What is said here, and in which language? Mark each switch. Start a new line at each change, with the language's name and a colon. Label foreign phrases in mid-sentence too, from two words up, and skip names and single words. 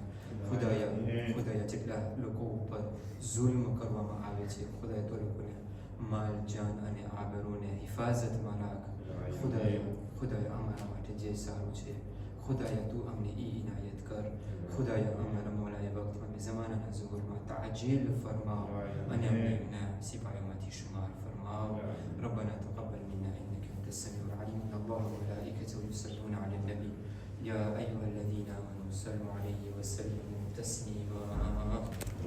Gujarati: ખુદાયા જેટલા લોકો ઉપર જુલ્મ કરવામાં આવે છે, ખુદાયા તો લોકોને માલ, જાન અને આબરૂને હિફાજતમાં રાખ. ખુદાયા અમારા માટે જે સારું છે, ખુદાયા તું અમને ઇનાયત કર. ખુદાયા અમારા મોલાએ વક્તમાં ઝમાનાના ઝુહુરમાં તાજીલ ફરમાવ અને અમને એમના સિપાહીઓમાંથી શુમાર ફરમાવ.
Arabic: ربنا تقبل منا انك انت السميع العليم. ان الله وملائكته يصلون على النبي يا ايها الذين امنوا صلوا عليه وسلموا تسليما.